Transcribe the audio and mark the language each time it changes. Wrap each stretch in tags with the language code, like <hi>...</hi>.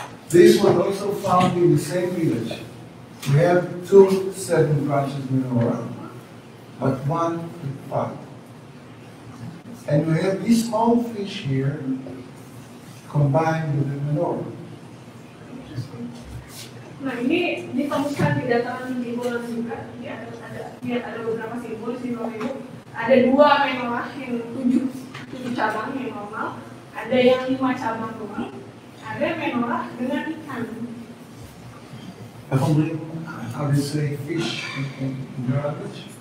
<en>This was also found in the same village. We have 2 7 branches menorah, but 1 with 5. And we have this small fish here combined with the menorah.</en> <id>Nah ini ditemukan di dataran Gembala juga. Ada beberapa simbol di Norebu. Ada 2 menorah yang 7 cabang yang normal. Ada yang 5 cabang doang. Ada menorah dengan ikan.</id> <en>How do you say fish in your language?</en>